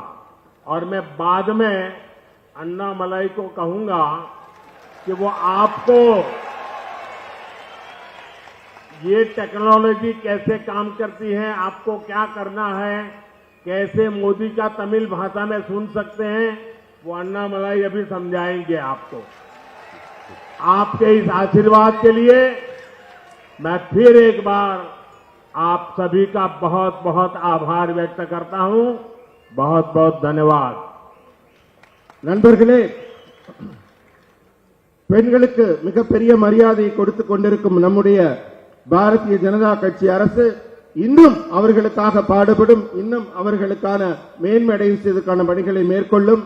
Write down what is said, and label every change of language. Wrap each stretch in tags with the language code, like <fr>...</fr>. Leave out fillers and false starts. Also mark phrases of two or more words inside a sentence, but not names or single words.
<hi>और मैं बाद में अन्नामलाई को कहूंगा कि वो आपको ये टेक्नोलॉजी कैसे काम करती है, आपको क्या करना है, कैसे मोदी का तमिल भाषा में सुन सकते हैं, वो अन्नामलाई अभी समझाएंगे आपको। आपके इस आशीर्वाद के लिए मैं फिर एक बार आप सभी का बहुत बहुत आभार व्यक्त करता हूं। बहुत बहुत धन्यवाद।</hi> <ta>நண்பர்களே, பெண்களுக்கு மிகப்பெரிய மரியாதையை கொடுத்துக் கொண்டிருக்கும் நம்முடைய பாரதிய ஜனதா கட்சி அரசு இன்னும் அவர்களுக்காக பாடுபடும், இன்னும் அவர்களுக்கான மேன்மையடைய செய்வதற்கான பணிகளை மேற்கொள்ளும்.</ta>